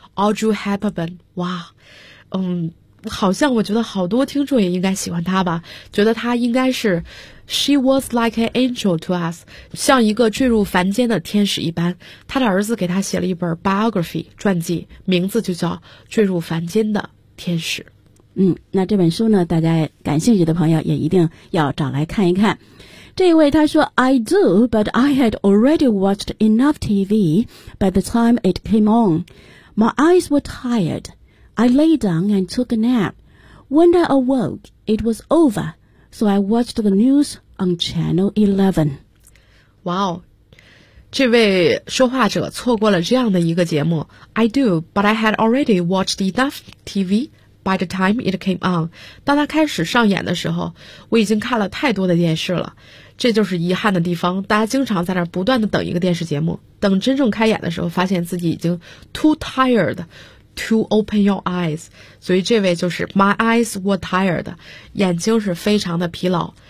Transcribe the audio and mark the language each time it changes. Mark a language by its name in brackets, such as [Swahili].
[Chinese] Audrey Hepburn。 哇，好像我觉得好多听众也应该喜欢她吧，觉得她应该是 [English] She was like an angel to us， [Chinese] 像一个坠入凡间的天使一般。她的儿子给她写了一本 biography 传记，名字就叫坠入凡间的天使。那这本书呢，大家感兴趣的朋友也一定要找来看一看。这位他说 [English] I do but I had already watched enough TV by the time it came on. My eyes were tiredI lay down and took a nap. When I awoke, it was over, so I watched the news on Channel 11. [Chinese] 哇哦，这位说话者错过了这样的一个节目。 [English] I do, but I had already watched enough TV by the time it came on. [Chinese] 当它开始上演的时候，我已经看了太多的电视了。这就是遗憾的地方，大家经常在那儿不断的等一个电视节目，等真正开演的时候，发现自己已经 [English] too tired. To open your eyes， [Chinese] 所以这位就是 [English] My eyes were tired， [Chinese] 眼睛是非常的疲劳。